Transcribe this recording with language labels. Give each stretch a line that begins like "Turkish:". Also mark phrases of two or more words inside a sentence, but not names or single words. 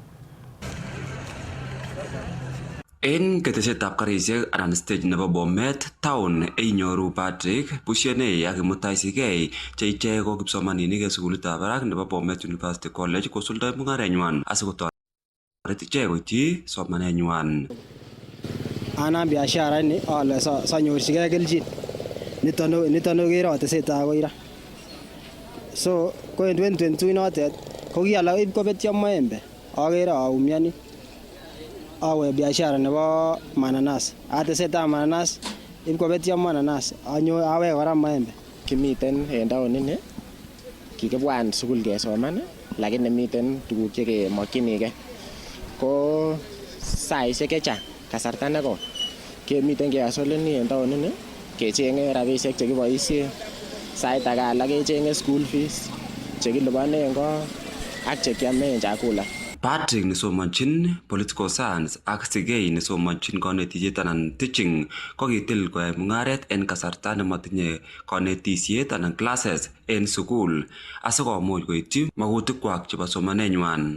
Kalenjin: En ketesyetab karisiek anan stage nebo Bomet town inyoru Patrick Bushenei ak Kimutai Sigei che ichek ko kipsomaninik eng sukulitab barak nebo Bomet University College kosuldoi mung'arenywan asikotoret ichek koityi somanenywan. Anam biashara ni ale sanyorchigei kelchin niton okere tesetai akoi ra. So ko en 2022 notet ko kialak ib kobetyo maembe akere aumiani awe biashara nebo mananas atesetai mananas ib kobetyo mananas awe kora maembe. Kimiten en taon ini kikibwan sukul kesoman lakini miten tuguk chekemokyinigei ko saisiek chechang kasarta nekoi kemiten keasoleni en taon ini kechenge rabisiek chekiboisien sait age alak kechenge
English: school fees
Kalenjin: chekilipanen ko ak chekiamen chakula. Patrick nesomanchin
English: political science
Kalenjin: ak Sigei nesomanchin kanetisiet anan teaching ko kitil koyai mung'aret en kasarta nematinye kanetisiet anan classes en sukul asikomuch koityi makutikwak chebo somanenywan.